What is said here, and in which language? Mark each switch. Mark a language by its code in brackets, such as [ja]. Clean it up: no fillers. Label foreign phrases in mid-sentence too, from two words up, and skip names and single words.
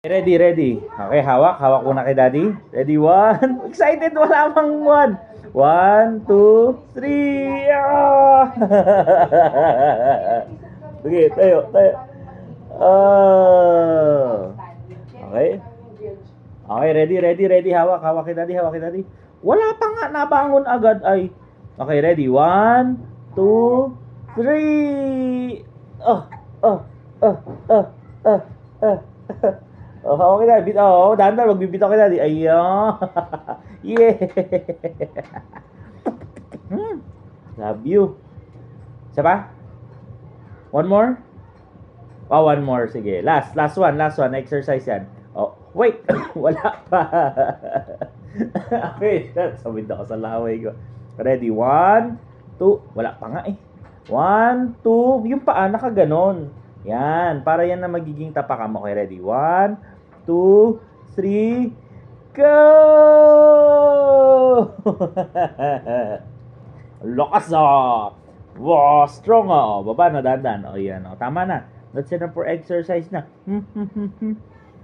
[en] Ready, ready. Okay, [tl] hawak. Hawak muna kay daddy. [en] Ready, one. [tl] Excited, wala mang one. [en] One, two, three. [tl] Ah! Sige, tayo, tayo. Ah. [en] Okay. Okay, ready, ready, ready. Hawak, hawak kay daddy, hawak kay daddy. Wala pa nga, nabangon agad ay. Okay, ready. One, two, three. Oh, oh, oh, oh, oh, oh. [tl] Oh, hawak kay daddy. Oh, dahan-dahan, magbibitaw kay daddy. Ayun. [en] Yeah. Love you. [tl] Isa pa? [en] One more? Oh, one more. Sige. Last one. Exercise yan. Oh, wait. [tl] Wala pa. Okay. Sabid ako sa laway ko. [en] Ready? One, two. [tl] Wala pa nga eh. [en] One, two. [tl] Yung paa nakaganon. Yan. Para yan na magiging tapakan mo. [en] Okay, ready? One, two, three, go! [tl] Lakas ah! [en] Wow, strong [tl] ah! Baba na, dandan. O yan, o. Tama na. [en] That's enough for exercise na.